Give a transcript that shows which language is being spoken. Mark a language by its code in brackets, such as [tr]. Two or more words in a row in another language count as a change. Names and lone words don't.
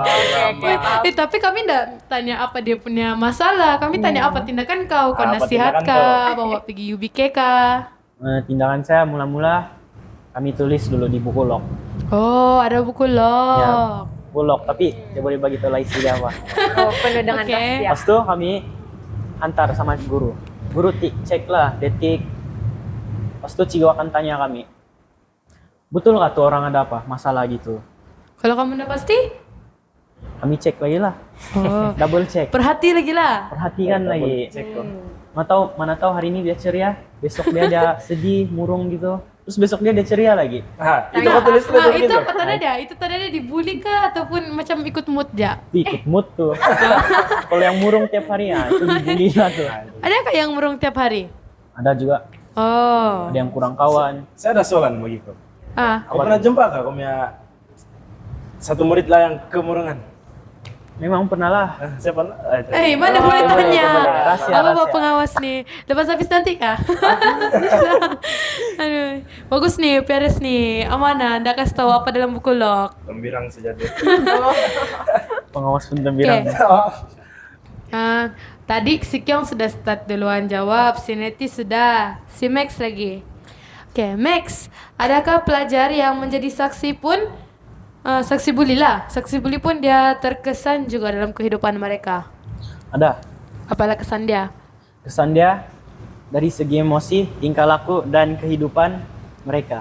[ms] Tapi kami enggak tanya apa dia punya masalah. Kami tanya apa tindakan kau? Kau Apa nasihat tindakan kah? Bawa pergi UBK kah? Tindakan saya mula-mula kami tulis dulu di buku log. Oh, ada buku log. Ya, buku log, tapi tidak boleh bagi tahu isi dia apa. Oh, penuh dengan Oke. rahasia. Pas itu kami antar sama guru. Guru cek lah detik. Pas itu Cigo akan tanya kami, betul nggak tuh orang ada apa masalah gitu? Kalau kamu udah pasti? Kami cek lagi lah, Oh, [en] double check, [ms] perhati lagi lah. perhatikan lagi. Cek tuh. Mana tahu hari ini dia ceria, besok dia sedih, murung gitu. Terus besok dia ceria lagi. Itu kau tulis Nah, begitu. itu apa tanda dia? Itu tanda dia dibully kah ataupun macam ikut mood ja? Ikut mood tuh. Kalau yang murung tiap hari ya itu dibully lah tuh. Ada kah yang murung tiap hari? Ada juga, Oh. ada yang kurang kawan. Saya ada soalan begitu. Ah, Kau pernah jumpa kah kau punya satu murid lah yang kemurungan? Memang pernah lah. Siapa? mana boleh boleh, tanya? boleh. Rahasia, Apa rahasia. pengawas nih? Lepas habis nanti kah? Aduh, bagus nih, Peres nih. Amanah, ndak kasih tahu apa dalam buku log. Gembirang sejati. Pengawas pun bilang. Tadi si Kyong sudah start duluan jawab, si Neti sudah, si Max lagi. Oke, Max, adakah pelajar yang menjadi saksi pun saksi bully lah. Saksi bully pun dia terkesan juga dalam kehidupan mereka. Ada. Apalah kesan dia? Kesan dia dari segi emosi, tingkah laku, dan kehidupan mereka.